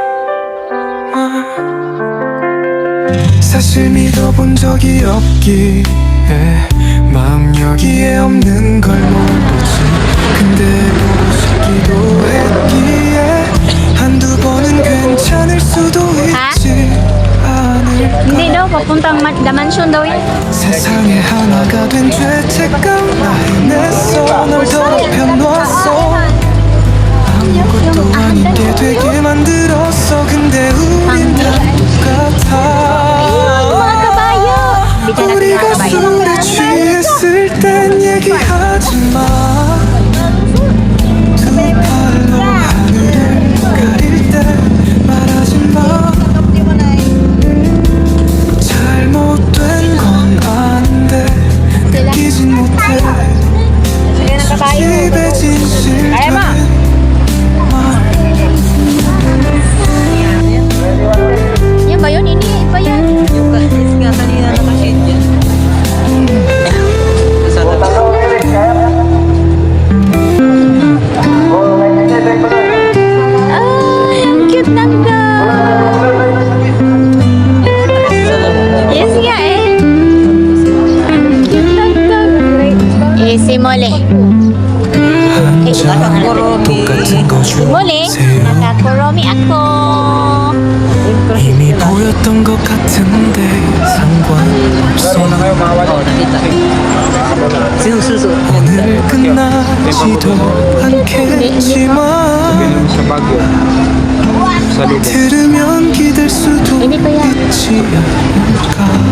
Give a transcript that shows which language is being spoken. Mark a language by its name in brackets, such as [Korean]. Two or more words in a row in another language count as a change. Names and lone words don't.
[Korean] 사실 믿어본 적이 없기에 마음 여기에 없는 걸 모르지. 근데 보고 싶기도 했기에 한두 번은 괜찮을 수도 있지 않을까. [Filipino] Hindi daw, papuntang Damansion daw yan. [Korean] 세상에 하나가 된 죄책감 냈어. 널 더럽혀 놨어. 아무것도 아니게 되게 만들었어. 근데 우린 다 똑같아. 우리가 술에 취했을 땐 얘기하지 마. 두 팔로 하늘을 가릴 때 말하지 마. 잘못된 건 아는데 느끼진 못해. 술집에 진실된 말. [Filipino] Yan ba yun? Ini ba yan? Yung kasi nga kanina nakashade dyan. Ang cute ng dog. Yes nga eh. Ang cute ng dog. Eh, si Mole. [Korean] 똑같은 거 [Filipino] Mole, [Korean] 주세요. [Filipino] nakakuromi ako. [Korean] 이미 보였던 것 같은데 상관없어. 오늘 끝나지도 않겠지만 들으면 기댈 수도 있지 않을까.